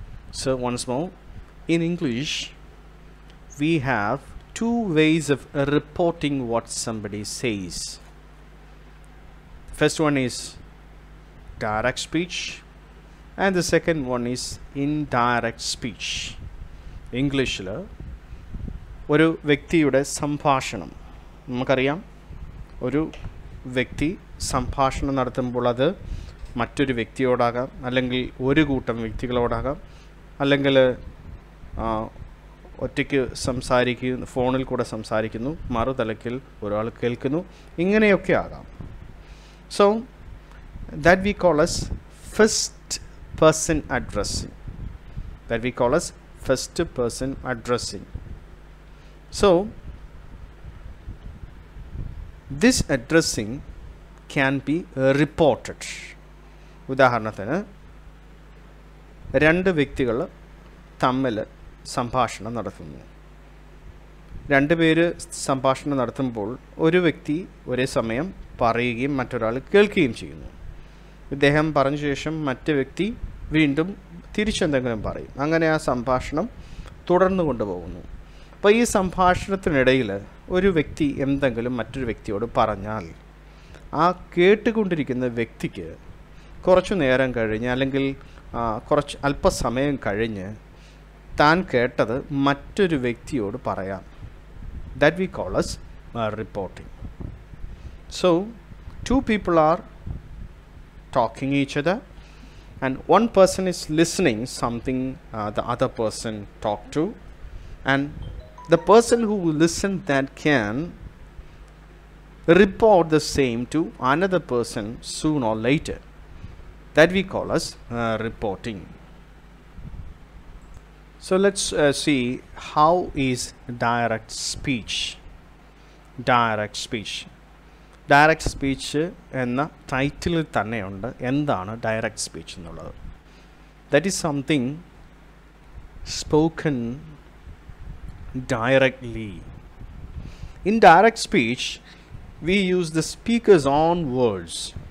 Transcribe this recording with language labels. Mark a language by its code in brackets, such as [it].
[en] So once more, in English we have two ways of reporting what somebody says. First one is direct speech and the second one is indirect speech. [ml] ഇംഗ്ലീഷിൽ ഒരു വ്യക്തിയുടെ സംഭാഷണം നമുക്കറിയാം. ഒരു വ്യക്തി സംഭാഷണം നടത്തുമ്പോൾ അത് മറ്റൊരു വ്യക്തിയോടാകാം, അല്ലെങ്കിൽ ഒരു കൂട്ടം വ്യക്തികളോടാകാം, അല്ലെങ്കിൽ ഒറ്റയ്ക്ക് സംസാരിക്കുന്നു, ഫോണിൽ കൂടെ സംസാരിക്കുന്നു, മറുതലക്കിൽ ഒരാൾ കേൾക്കുന്നു, ഇങ്ങനെയൊക്കെ ആകാം. [en] So that we call as first person addressing. That we call as first person addressing. So this addressing can be reported. [ml] ഉദാഹരണത്തിന് രണ്ട് വ്യക്തികൾ തമ്മിൽ സംഭാഷണം നടത്തുന്നു. രണ്ട് പേര് സംഭാഷണം നടത്തുമ്പോൾ ഒരു വ്യക്തി ഒരേ സമയം പറയുകയും മറ്റൊരാൾ കേൾക്കുകയും ചെയ്യുന്നു. ഇദ്ദേഹം പറഞ്ഞ ശേഷം മറ്റു വ്യക്തി വീണ്ടും തിരിച്ചെന്തെങ്കിലും പറയും. അങ്ങനെ ആ സംഭാഷണം തുടർന്നു കൊണ്ടുപോകുന്നു. അപ്പോൾ ഈ സംഭാഷണത്തിനിടയിൽ ഒരു വ്യക്തി എന്തെങ്കിലും മറ്റൊരു വ്യക്തിയോട് പറഞ്ഞാൽ ആ കേട്ടുകൊണ്ടിരിക്കുന്ന വ്യക്തിക്ക് കുറച്ചു നേരം കഴിഞ്ഞ്, അല്ലെങ്കിൽ കുറച്ച് അല്പസമയം കഴിഞ്ഞ് താൻ കേട്ടത് മറ്റൊരു വ്യക്തിയോട് പറയാം. [en] That we call as reporting. So two people are talking each other and one person is listening something the other person talked to, and the person who listened that can report the same to another person soon or later. That we call as reporting. So let's see how is direct speech. Direct speech. [ml] Direct speech എന്ന ടൈറ്റിലിൽ തന്നെയുണ്ട് എന്താണ് direct speech എന്നുള്ളത്. [en] That is something spoken directly. In direct speech we use the speaker's own words.